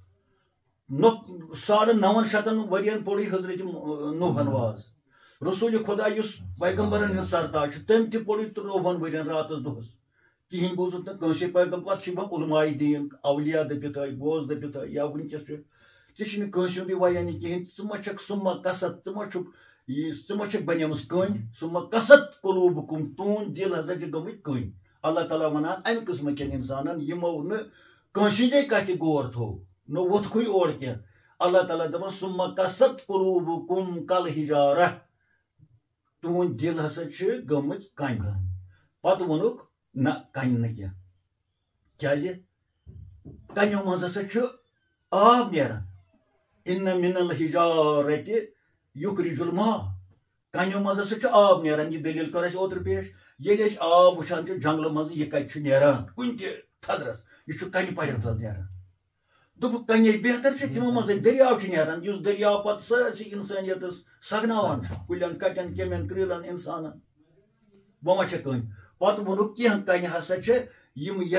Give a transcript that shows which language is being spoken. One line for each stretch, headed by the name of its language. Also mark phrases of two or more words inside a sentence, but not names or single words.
Kashmiri: 950 ؤرین پوٚرُے حضرت نوحن واز رسول خدا یُس پیغمبرن ہٕنٛز سردار چھُ تٔمۍ تہِ پوٚرُے 30 ؤرین راتس دۄہس کِہیٖنۍ بوٗزُتھ نہٕ کٲنٛسے پیغمبر پتہٕ چھِ یِوان علماء دیٖن اولیا دٔپِتھ بوز دٔپِتھ یا وٕنکیٚس چھُ ژےٚ چھُنہٕ کٲنٛسہِ ہُنٛدٕے ویٲنی کِہیٖنۍ ژٕ ما چھکھ
Arabic: ثم قست
Kashmiri: ژٕ ما چھکھ بنیمٕژ کٔنۍ
Arabic: ثم قست قلوبکم
Kashmiri: تُہُنٛد دِل ہسا چھِ گٔمٕتۍ کٔنۍ اللہ تعالیٰ ونان امہِ قٕسمہٕ کٮ۪ن انسانن یِمو نہٕ کٲنٛسہِ ہٕنٛزے کتھِ غور تھوٚو نہٕ ووٚتھکھٕے اور کینٛہہ اللہ تعالیٰ دپان
Arabic: ثم قست قلوبکم کالحجارہ
Kashmiri: تُہُنٛد دِل ہسا چھِ گٔمٕژ کنہِ پتہٕ ووٚنُکھ نہ کنہِ نہٕ کینٛہہ کیٛازِ کنیو منٛز ہسا چھُ آب نیران
Arabic: ان من الحجارۃ یخرج الماء
Kashmiri: کنیو منٛز ہسا چھُ آب نیران یہِ دٔلیٖل کٔر اَسہِ اوترٕ پیش ییٚلہِ أسۍ آب وٕچھان چھِ جنگلہٕ منٛزٕ یہِ کتہِ چھُ نیران کُنہِ تہِ تھزرس یہِ چھُ کنہِ پڑٮ۪و تل نیران دوٚپُکھ کنے بہتر چھِ تِمو منٛزٕے دٔریاو چھُ نیران یُس دٔریاو پتہٕ سٲرسٕے انسٲنیتس سگناوان چھُ کُلٮ۪ن کٹٮ۪ن کیٚمٮ۪ن کرٛیٖلن انسانن وۄنۍ ما چھےٚ کٔنۍ پتہٕ ووٚنُکھ کینٛہہ کنہِ ہسا چھِ یِم